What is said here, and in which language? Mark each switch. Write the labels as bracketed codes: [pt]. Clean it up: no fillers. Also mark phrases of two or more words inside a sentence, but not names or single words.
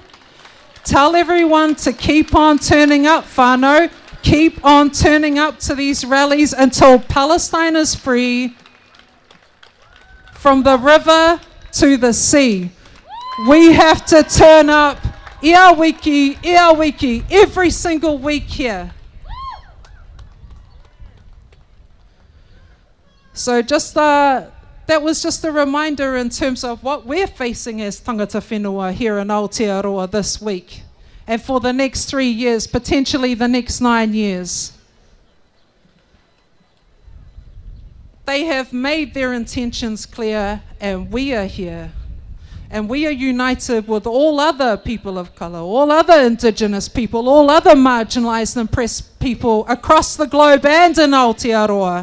[en] Tell everyone to keep on turning up, whānau. Keep on turning up to these rallies until Palestine is free from the river to the sea. We have to turn up [mi] ia wiki, [en] every single week here. So that was just a reminder in terms of what we're facing as [mi] tangata whenua [en] here in Aotearoa this week, and for the next 3 years, potentially the next 9 years. They have made their intentions clear, and we are here. And we are united with all other people of colour, all other Indigenous people, all other marginalised and oppressed people across the globe and in Aotearoa.